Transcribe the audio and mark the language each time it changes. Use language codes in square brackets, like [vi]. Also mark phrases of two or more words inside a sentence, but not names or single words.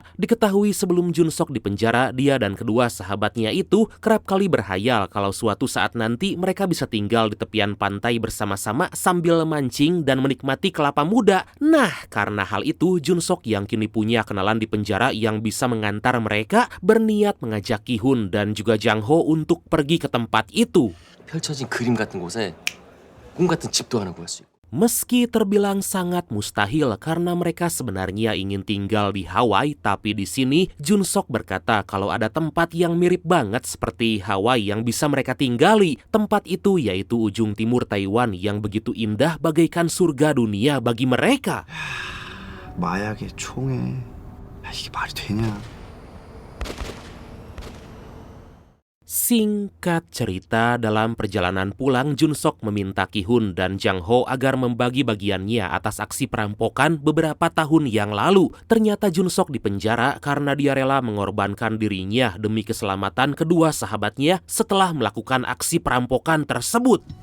[id] Diketahui sebelum Jun-sok di penjara, dia dan kedua sahabatnya itu kerap kali berhayal kalau suatu saat nanti mereka bisa tinggal di tepian pantai bersama-sama sambil mancing dan menikmati kelapa muda. Nah, karena hal itu, Jun-sok yang kini punya kenalan di penjara yang bisa mengantar mereka berniat mengajak Ki-hun dan juga Jang-ho untuk pergi ke tempat itu. [ko] 펼쳐진 그림 같은 곳에 꿈 같은 집도 하나 구할 수 있고. [id] Meski terbilang sangat mustahil karena mereka sebenarnya ingin tinggal di Hawaii, tapi di sini Jun-sok berkata kalau ada tempat yang mirip banget seperti Hawaii yang bisa mereka tinggali. Tempat itu yaitu ujung timur Taiwan yang begitu indah bagaikan surga dunia bagi mereka. [ko] 마약에 총에 이게 말이 되냐? [id] Singkat cerita, dalam perjalanan pulang, Jun-sok meminta Ki-hun dan Jang-ho agar membagi bagiannya atas aksi perampokan beberapa tahun yang lalu. Ternyata Jun-sok dipenjara karena dia rela mengorbankan dirinya demi keselamatan kedua sahabatnya setelah melakukan aksi perampokan tersebut.